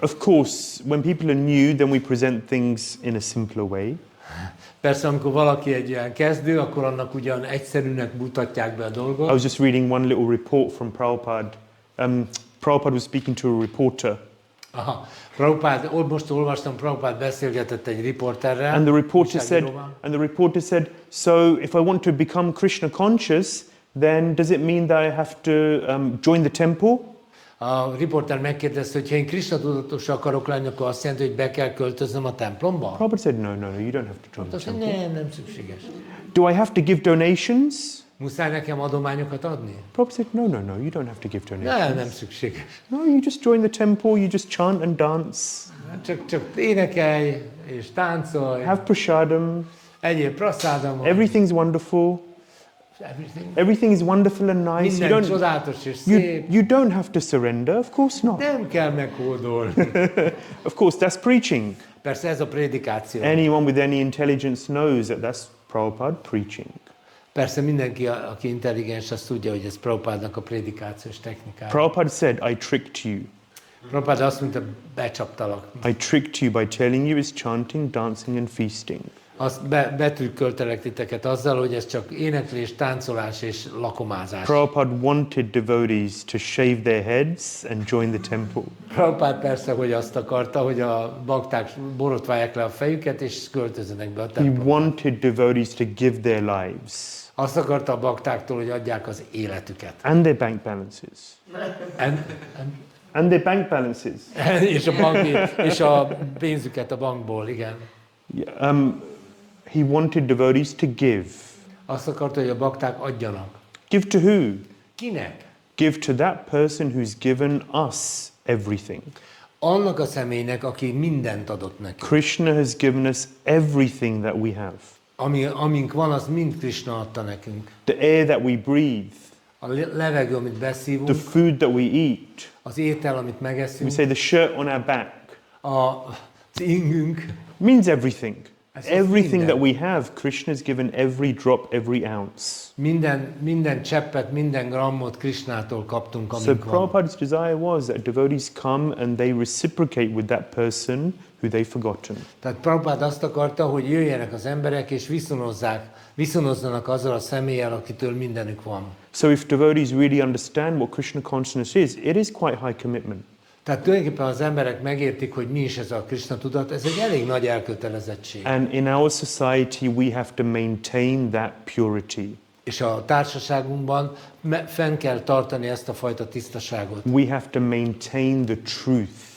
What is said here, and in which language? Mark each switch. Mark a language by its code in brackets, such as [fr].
[en] Of course, when people are new, then we present things in a simpler way. [hu] Persze, amikor valaki egy ilyen kezdő, akkor annak ugyan egyszerűnek mutatják be a dolgot. [en] I was just reading one little report from Prabhupada. Prabhupada was speaking to a reporter. Aha. [hu] Most olvastam, Prabhupada beszélgetett egy riporterrel. [en] And the reporter said, so if I want to become Krishna conscious, then does it mean that I have to join the temple? [hu] A riporter megkérdezte, hogy ha én Krishna tudatos akarok lenni, akkor azt jelenti, hogy be kell költöznöm a templomba? [en] Prabhupada said, no, you don't have to join the temple. [hu] Nem szükséges. [en] Do I have to give donations? [hu] Muszáj nekem adományokat adni? [en] Prabhupada said, no, you don't have to give donations. [hu] Nem szükséges. [en] No, you just join the temple, you just chant and dance. [hu] Csak énekelj és táncolj. [en] Have prasadam. [hu] Egyél prasádamot. [en] Everything's wonderful. Everything is wonderful and nice. [hu] Minden csodálatos és szép. [en] You don't have to surrender, of course not. [hu] Nem kell meghódolni. [en] Of course, that's preaching. [hu] Persze ez a prédikáció. [en] Anyone with any intelligence knows that that's Prabhupada preaching. [hu] Persze mindenki, aki intelligens, az tudja, hogy ez Prabhupádnak a prédikációs technikája. [en] Prabhupada said, I tricked you. [hu] Prabhupada azt mondta, becsaptalak. [en] I tricked you by telling you it's chanting, dancing and feasting. [hu] Azt betrükköltelek titeket azzal, hogy ez csak éneklés, táncolás és lakomázás. [en] Prabhupada wanted devotees to shave their heads and join the temple. [hu] Prabhupada persze, hogy azt akarta, hogy a bakták borotválják le a fejüket és költözzenek be a [en] He [hu] templomba. [en] wanted devotees to give their lives. [hu] Azt akarta a baktáktól, hogy adják az életüket. [en] And their bank balances. And their bank balances. [hu] és a pénzüket a bankból, igen. [en] He wanted devotees to give. [hu] Azt akarta, hogy a bakták adjanak. [en] Give to who? [hu] Kinek? [en] Give to that person who's given us everything. [hu] Annak a személynek, aki mindent adott nekünk. [en] Krishna has given us everything that we have. [hu] Amink van, az mind Krishna adta nekünk. [en] The air that we breathe. [hu] A levegő, amit beszívunk. [en] The food that we eat. [hu] Az étel, amit megeszünk. [en] We say the shirt on our back. [hu] Az ingünk. [en] Means everything. Everything that we have, Krishna has given every drop, every ounce. [hu] Minden cseppet, minden grammot Krishnától kaptunk, amink [en] So [hu] van. [en] Prabhupada's desire was that devotees come and they reciprocate with that person who they've forgotten. [hu] Tehát Prabhupád azt akarta, hogy jöjjenek az emberek és viszonozzanak azzal a személlyel, akitől mindenük van. [en] So if devotees really understand what Krishna consciousness is, it is quite high commitment. [hu] Tehát tulajdonképpen az emberek megértik, hogy mi is ez a Krishna tudat, ez egy elég nagy elkötelezettség. [en] And in our society we have to maintain that purity. [hu] És a társaságunkban fenn kell tartani ezt a fajta tisztaságot. [en] We have to maintain the truth.